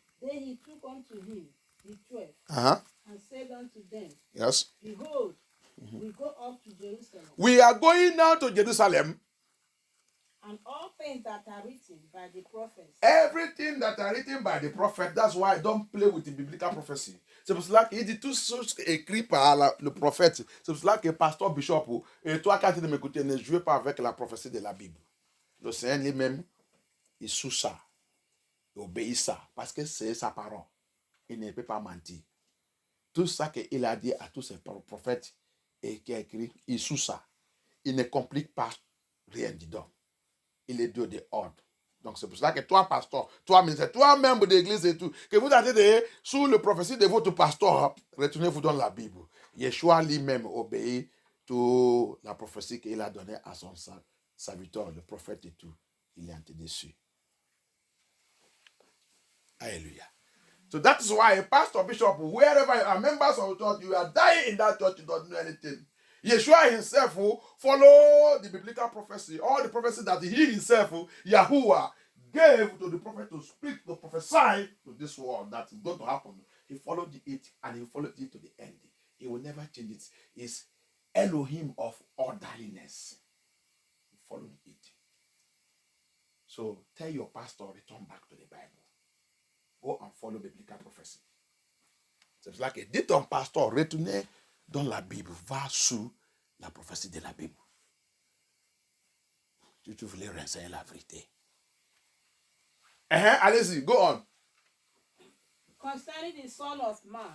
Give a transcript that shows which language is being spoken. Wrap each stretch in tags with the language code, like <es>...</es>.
<en>Then he took unto him the 12 and said unto them, Yes. Behold, we go up to Jerusalem, We are going now to Jerusalem. and all things that are written by the prophets. Everything that are written by the prophet, that's why I don't play with the biblical prophecy.</en> <fr>C'est pour cela qu'il dit tout ce qui est écrit par le prophète. C'est pour cela que pasteur, bishop, et toi qui as de m'écouter, ne jouez pas avec la prophétie de la Bible. Le Seigneur lui-même, il sous ça, il obéit ça, parce que c'est sa parole. Il ne peut pas mentir. Tout ça qu'il a dit à tous ses prophètes et qui a écrit, il sous ça. Il ne complique pas rien dedans. Il est Dieu de ordre. Donc c'est pour cela que toi, pasteur, toi, ministre, toi, membre d'église et tout, que vous attendez sous le prophétie de votre pasteur, retournez-vous dans la Bible. Yeshua lui-même obéit toute la prophétie qu'il a donnée à son serviteur, le prophète et tout. Il est entré dessus. Alléluia.</fr> <en>So that is why a pastor, bishop, wherever you are, members of the church, you are dying in that church, you don't know anything. Yeshua himself will follow the biblical prophecy, all the prophecy that he himself, Yahuwah, gave to the prophet to speak, to prophesy to this world that is going to happen. He followed it and he followed it to the end. He will never change it. It's Elohim of orderliness. He followed it. So tell your pastor, return back to the Bible. Go and follow biblical prophecy.</en> <fr>C'est cela que dit ton pasteur, retournez dans la Bible, va sous la prophétie de la Bible. Si tu voulais renseigner la vérité. Allez-y,</fr> <en>go on. Concerning the Son of Man.</en>